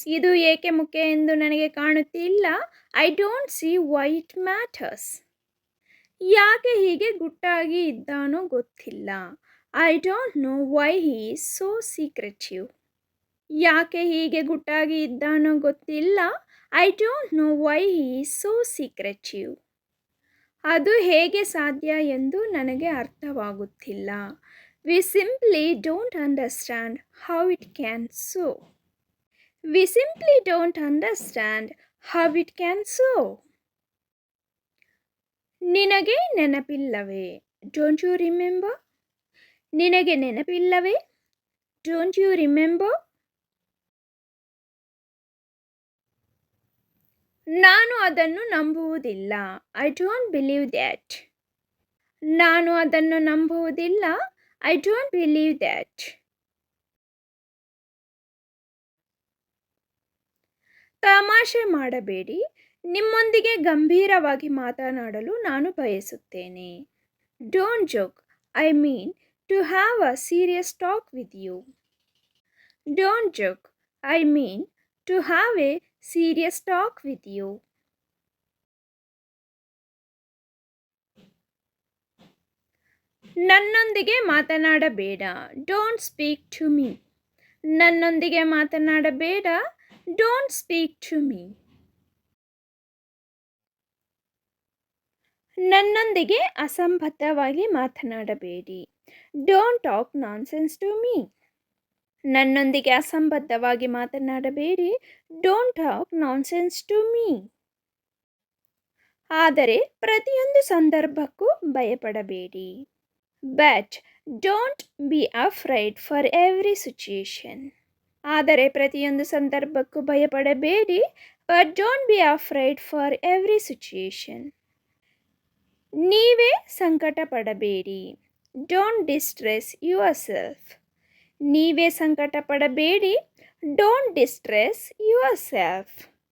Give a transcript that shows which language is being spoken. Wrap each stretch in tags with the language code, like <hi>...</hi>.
<kn>ಇದು ಏಕೆ ಮುಖ್ಯ ಎಂದು ನನಗೆ ಕಾಣುತ್ತಿಲ್ಲ.</kn> <en>I don't see why it matters.</en> <kn>ಯಾಕೆ ಹೀಗೆ ಗುಟ್ಟಾಗಿ ಇದ್ದಾನೋ ಗೊತ್ತಿಲ್ಲ.</kn> <en>I don't know why he is so secretive.</en> <kn>ಯಾಕೆ ಹೀಗೆ ಗುಟ್ಟಾಗಿ ಇದ್ದಾನೋ ಗೊತ್ತಿಲ್ಲ.</kn> <en>I don't know why he is so secretive.</en> <kn>ಅದು ಹೇಗೆ ಸಾಧ್ಯ ಎಂದು ನನಗೆ ಅರ್ಥವಾಗುತ್ತಿಲ್ಲ.</kn> <en>We simply don't understand how it can so. We simply don't understand how it can so.</en> <kn>ನಿನಗೆ ನೆನಪಿಲ್ಲವೇ?</kn> <en>Don't you remember?</en> <kn>ನಿನಗೆ ನೆನಪಿಲ್ಲವೇ?</kn> <en>Don't you remember?</en> <kn>ನಾನು ಅದನ್ನು ನಂಬುವುದಿಲ್ಲ.</kn> <en>I don't believe that.</en> <kn>ನಾನು ಅದನ್ನು ನಂಬುವುದಿಲ್ಲ.</kn> <en>I don't believe that.</en> <kn>ತಮಾಷೆ ಮಾಡಬೇಡಿ. ನಿಮ್ಮೊಂದಿಗೆ ಗಂಭೀರವಾಗಿ ಮಾತನಾಡಲು ನಾನು ಬಯಸುತ್ತೇನೆ.</kn> <en>Don't joke. I mean to have a serious talk with you. Don't joke. I mean to have a serious talk with you.</en> <kn>ನನ್ನೊಂದಿಗೆ ಮಾತನಾಡಬೇಡ.</kn> <en>Don't speak to me.</en> <kn>ನನ್ನೊಂದಿಗೆ ಮಾತನಾಡಬೇಡ.</kn> <en>Don't speak to me.</en> <kn>ನನ್ನೊಂದಿಗೆ ಅಸಂಬದ್ಧವಾಗಿ ಮಾತನಾಡಬೇಡಿ.</kn> <en>Don't talk nonsense to me.</en> <kn>ನನ್ನೊಂದಿಗೆ ಅಸಂಬದ್ಧವಾಗಿ ಮಾತನಾಡಬೇಡಿ.</kn> <en>Don't talk nonsense to me.</en> <kn>ಆದರೆ ಪ್ರತಿಯೊಂದು ಸಂದರ್ಭಕ್ಕೂ ಭಯಪಡಬೇಡಿ.</kn> <en>But don't be afraid for every situation.</en> <kn>ಆದರೆ ಪ್ರತಿಯೊಂದು ಸಂದರ್ಭಕ್ಕೂ ಭಯಪಡಬೇಡಿ.</kn> <en>But don't be afraid for every situation.</en> <kn>ನೀವೇ ಸಂಕಟ ಪಡಬೇಡಿ.</kn> <en>Don't distress yourself.</en> <kn>ನೀವೇ ಸಂಕಟ ಪಡಬೇಡಿ.</kn> <en>Don't distress yourself.</en>